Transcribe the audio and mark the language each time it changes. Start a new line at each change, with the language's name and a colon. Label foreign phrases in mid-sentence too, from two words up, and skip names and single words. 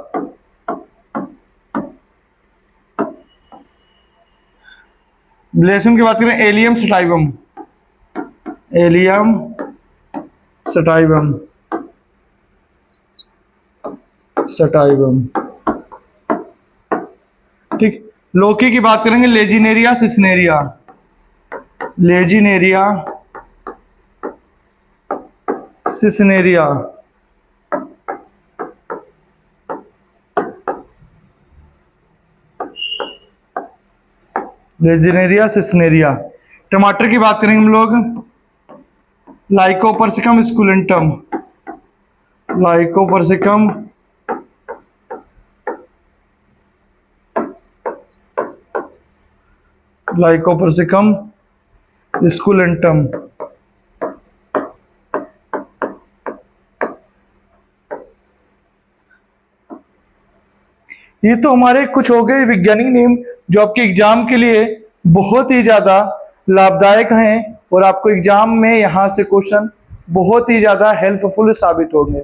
Hindi: लहसुन की बात करें, एलियम सटाइवम। एलियम सटाइवम। सटाइवम। ठीक। लौकी की बात करेंगे, लेजिनेरिया सिसनेरिया। लेजिनेरिया सिसनेरिया। लेजिनेरिया सिसनेरिया। टमाटर की बात करेंगे हम लोग, लाइकोपर्सिकम स्कुलेंटम। लाइकोपर्सिकम लाइकोपर्सिकम स्कुलेंटम। ये तो हमारे कुछ हो गए वैज्ञानिक नेम जो आपके एग्जाम के लिए बहुत ही ज्यादा लाभदायक हैं और आपको एग्जाम में यहाँ से क्वेश्चन बहुत ही ज्यादा हेल्पफुल साबित होंगे।